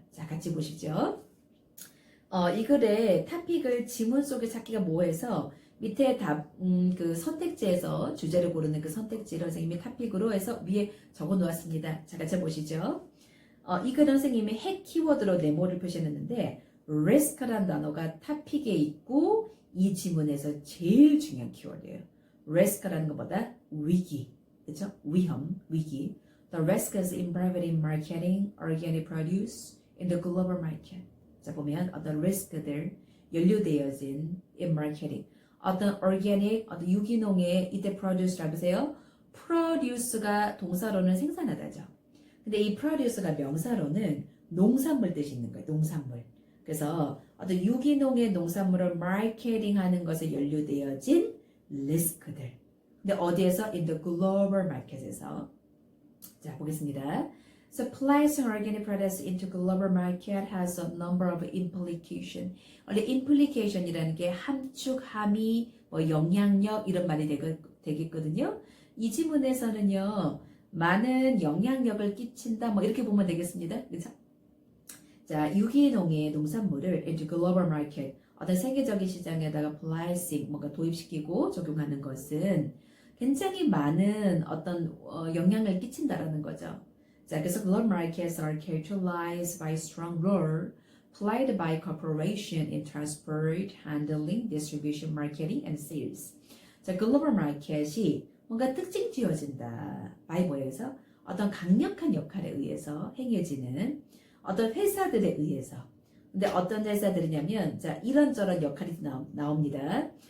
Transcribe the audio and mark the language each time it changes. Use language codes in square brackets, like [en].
[ko] 자, 같이 보시죠. 이 글의 토픽을 지문 속에 찾기가 뭐해서 밑에 그 선택지에서 주제를 고르는 그 선택지를 선생님이 토픽으로 해서 위에 적어 놓았습니다. 자, 같이 보시죠. 이 글은 선생님이 핵 키워드로 네모를 표시했는데 risk라는 단어가 토픽에 있고 이 지문에서 제일 중요한 키워드예요. risk라는 것보다 위기, 그렇죠? 위험, 위기. [en] The risks involved in marketing organic produce in the global market. [ko] 자, 보면 어떤 리스크들 연루되어진 [en] in marketing. [ko] 어떤 organic, 어떤 유기농의 이때 produce라고 보세요. produce가 동사로는 생산하다죠. 근데 이 produce가 명사로는 농산물 뜻이 있는 거예요. 농산물. 그래서 어떤 유기농의 농산물을 마케팅하는 것에 연루되어진 리스크들. 근데 어디에서? [en] In the global market에서. [ko] 자, 보겠습니다. [en] So placing organic products into global market has a number of implications. [ko] 원래 implication이라는 게 함축, 함의, 영향력 이런 말이 되겠거든요. 이 지문에서는요. 많은 영향력을 끼친다 이렇게 보면 되겠습니다. 그렇죠? 자, 유기농의 농산물을 [en] into global market [ko] 어떤 세계적인 시장에다가 placing 뭔가 도입시키고 적용하는 것은 굉장히 많은 어떤 영향을 끼친다라는 거죠. 자, 그래서 [en] global markets are characterized by strong role played by corporation in transport, handling, distribution, marketing, and sales. [ko] 자, 글로벌 마켓이 뭔가 특징 지어진다. 바이버에서 어떤 강력한 역할에 의해서 행해지는 어떤 회사들에 의해서. 근데 어떤 회사들이냐면, 자, 이런저런 역할이 나옵니다.